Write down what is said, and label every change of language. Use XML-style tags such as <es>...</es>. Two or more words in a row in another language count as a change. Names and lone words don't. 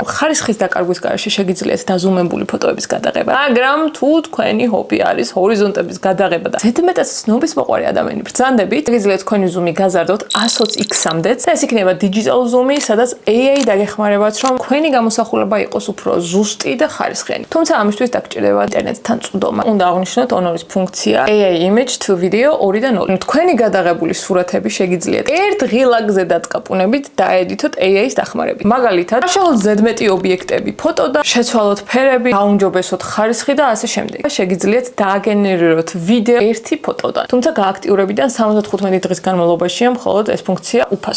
<ka>ხარისხის დაკარგვის გარეშე შეგიძლიათ დაზუმებული ფოტოების გადაღება, მაგრამ თუ თქვენი ჰობი არის ჰორიზონტების გადაღება და ზედმეტად ცნობის მოყვარე ადამიანი ბრძანდებით, შეგიძლიათ თქვენი ზუმი გაზარდოთ 120x-მდე და ეს იქნება</ka> <en>digital zoom-</en> <ka>ი, სადაც AI დაგეხმარებათ, რომ თქვენი გამოსახულება იყოს უფრო ზუსტი და ხარისხიანი. თუმცა ამისთვის დაგჭირდება ინტერნეტთან წვდომა. უნდა აღნიშნოთ Honor-ის ფუნქცია AI image to video 2 და 0. თქვენი გადაღებული სურათები შეგიძლიათ ერთ ღილაკზე დატკაპუნებით დაედიტოთ AI-ის დახმარებით. მაგალითად, შევშალოთ ზედმეტი ობიექტები, ფოტო და შეცვალოთ ფერები, გაუმჯობესოთ ხარისხი და ასე შემდეგ. შეგიძლიათ დააგენერიროთ ვიდეო ერთი ფოტოდან. თუმცა გააქტიურებიდან 75 დღის განმავლობაშია მხოლოდ ეს ფუნქცია უფასო.</ka>